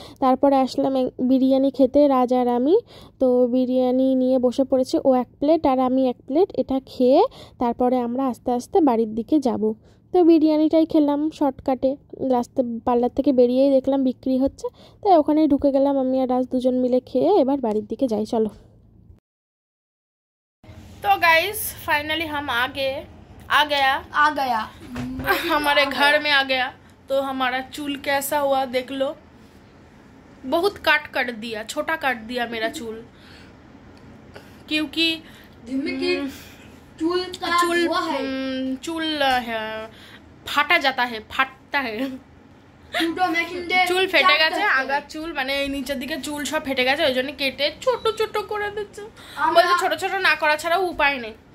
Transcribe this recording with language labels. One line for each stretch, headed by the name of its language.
Bangla: তারপরে আসলাম বিরিয়ানি খেতে, রাজ আর আমি। তো বিরিয়ানি নিয়ে বসে পড়েছি, ও 1 প্লেট আর আমি 1 প্লেট, এটা খেয়ে তারপরে আমরা আস্তে আস্তে বাড়ির দিকে যাব। তো বিরিয়ানিটাই খেলাম শর্টকাটে, রাস্তা পার্লার থেকে বেরিয়েই দেখলাম বিক্রি হচ্ছে, তাই ওখানেই ঢুকে গেলাম, আমি আর রাজ দুজন মিলে খেয়ে এবার বাড়ির দিকে যাই, চলো।
Hindi: तो गाइस फाइनली हम आ गया हमारे घर में आ गया। तो हमारा चूल कैसा हुआ देख लो, बहुत काट दिया, छोटा काट दिया मेरा चूल, क्योंकि चूल फाटा जाता है, फाटता है,
Bangla: চুল ফেটে গেছে, আগার চুল মানে এই নিচের দিকে চুল সব ফেটে গেছে, ওই জন্য কেটে ছোট করে দিচ্ছে, বলছে ছোট না করা ছাড়াও উপায় নেই।